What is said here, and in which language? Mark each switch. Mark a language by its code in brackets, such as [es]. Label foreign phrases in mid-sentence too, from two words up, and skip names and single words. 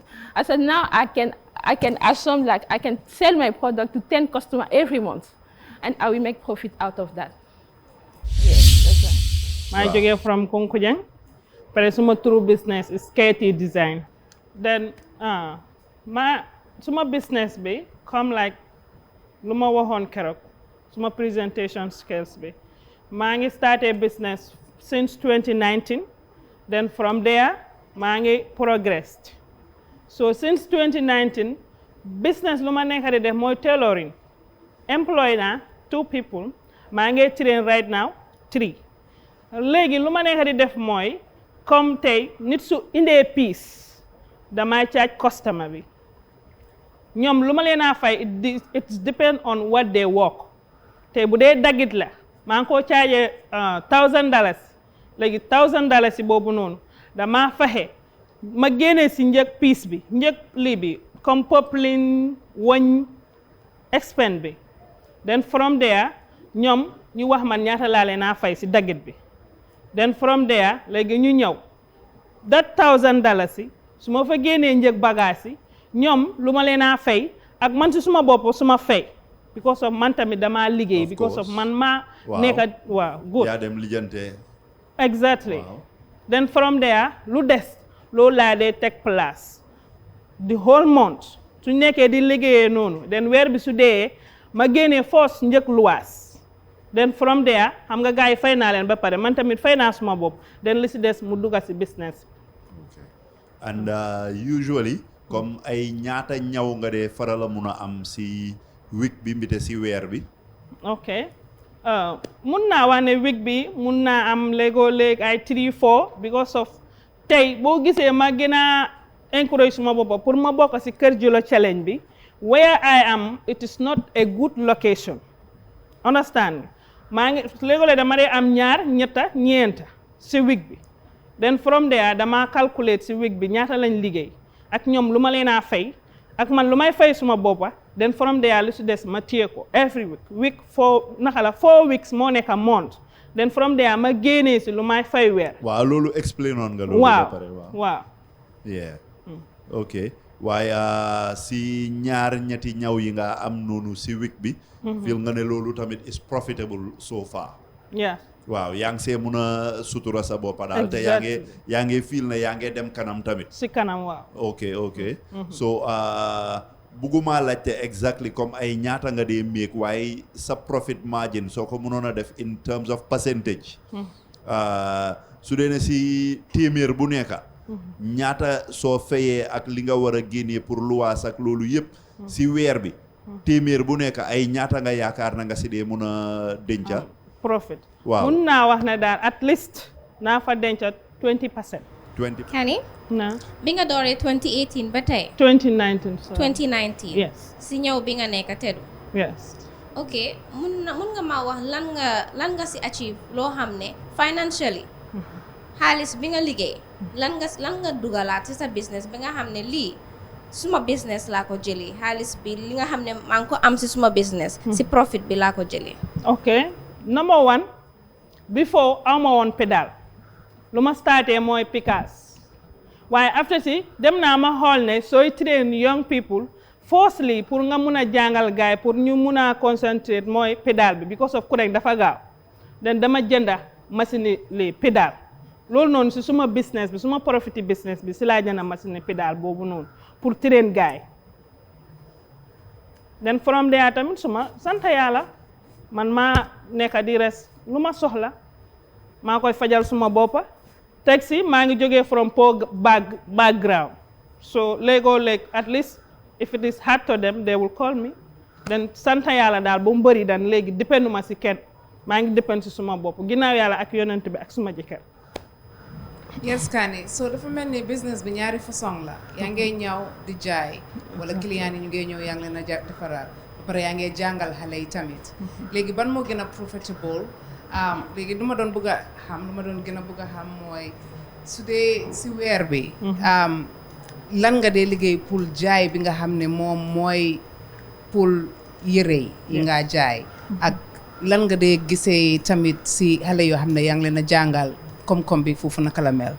[en] I said now I can assume like I can sell my product to 10 customers every month, and I will make profit out of that. Yes, that's right. I jógee from Konkojang. But suma true business is skate design. [wo] then suma business bi [en] come like [wo] lu ma waxoon keroog suma [en] presentation skills [wo] bi maa ngi [en] started business since 2019 then from there [wo] maa ngi [en] progressed so since 2019 business [wo] lu ma nekk di def mooy tailoring employ na 2 people maa ngi [en] train right now [wo] 3 léegi lu ma nekk di def mooy comme tey nit su indee piece damay [en] charge customer [wo] bi ñoom lu ma leen a fay it [en] depend on what they work [wo] tey bu dee daggit la maa ngi koo charge $1,000 léegi $1,000 si boobu noonu dama fexe ma génnee si njëg piece bi njëg lii bi comme poplin woñ expense bi [en] then from there [wo] ñoom ñu wax man ñaata laa leen a fay si daggit bi [en] then from there [wo] léegi ñu ñëw that $1,000 si su ma fa génnee njëg bagage yi ñoom lu ma leen a fay ak man si suma bopp suma fay [en] because of [wo] man tamit dama liggéey [en] because of [wo] man maa nekk waaw good yaa dem lijjante exactly [en] then from there [wo] lu des loolu laa dee teg [en] place the whole month [wo] su nekkee di liggéeyee noonu then weer bi su dee ma génnee force njëg luwaas [en] then from there [wo] xam nga gars yi fay naa leen ba pare man tamit fay naa suma bopp then li si des mu dugga si business [en] and usually [wo] comme ay ñaata ñaw nga dee faral a mun a am si week bi mbite si weer bi ok mun naa wax ne week bi mun naa am léegoo léeg ay 3-4 [en] because of [wo] tey boo gisee ma gën a encourage suma boppa pour ma bokk si Keur Jula challenge bi [en] where I am it is not a good location understand [wo] maa ngi léegoo léeg dama dee am ñaar ñetta ñeenta si week bi [en] then from there [wo] dama calculate si week bi ñaata lañ liggéey ak ñoom lu ma leen a fay ak man lu may fay suma boppa [en] then from there [wo] lu si des ma téye ko [en] every week 4 weeks [wo] moo nekk [en] a month then from there [wo] ma génnee si lu may fay weer waaw loolu explain on nga loolu ba pare waaw yeah ok waaye si ñaar ñetti ñaw yi nga am noonu si week bi feel nga ne loolu tamit [en] is profitable so far [wo] yeah waaw yaa ngi see mun a sutura sa boppa daal te yaa ngi feel ne yaa ngi dem kanam tamit si kanam waaw [en] ok so [wo] bugguma laajte exactly comme ay ñaata nga dee make waaye sa [en] profit margin [wo] soo ko mënoon a def [en] in terms of percentage [wo] su dee ne si téeméer bu nekka ñaata soo fayee ak li nga war a génnee pour luwaas ak loolu yëpp si weer bi téeméer bu nekka ay ñaata nga yaakaar na nga si dee mun a denca profit waaw mun naa wax ne daal [en] at least [wo] naa fa denca 20%. Kani na bi nga dooree 2018 ba tey 2019 so 2019 yes si ñëw bi nga nekk teddu yes ok mun nga maa wax lan nga si achieve loo xam ne financially xaalis bi nga liggéey lan nga dugalaat si sa business bi nga xam ne lii suma business laa ko jëlee xaalis bi li nga xam ne maa ngi ko am si suma business si profit bi laa ko jëlee ok [en] number 1 before [wo] awma woon pédale lu ma starté mooy Picasso waaye after si dem naa ma xool ne sooy [en] train young people firstly [wo] pour nga mun a jàngal gaay pour ñu mun a concentrate mooy pédale bi because of kurek dafa gaaw den dama jënda machine li pédale loolu noonu si suma business bi suma profit business bi si laa jënda machine pédale boobu noonu pour train gaay [en] den from there [wo] tamit suma sant yàlla man maa nekk di res lu ma soxla maa koy fajal suma boppa taxi maa ngi jógee [en] from poor background so [wo] léegoo léeg [en] at least if it is hard to them they will call me then [wo] sant yàlla daal ba mu bëri dan léegi dépenduma si kenn maa ngi dépend si suma bopp ginnaaw yàlla ak yonent bi ak suma jëkkër yes Kani so dafa mel ni business bi ñaari façon la yaa ngee ñëw di jaay wala client yi ñu ngee ñëw yaa ngi leen a defaraat ba pare yaa ngee jàngal xale yi tamit léegi ban moo gën a profitable léegi lu ma doon bëgg a xam mooy su dee si weer bi lan nga dee liggéey pour jaay bi nga xam ne moom mooy pour yére yi nga jaay ak lan nga dee gisee tamit si xale yoo xam ne yaa ngi leen a jàngal koom-koom bi foofu naka la mel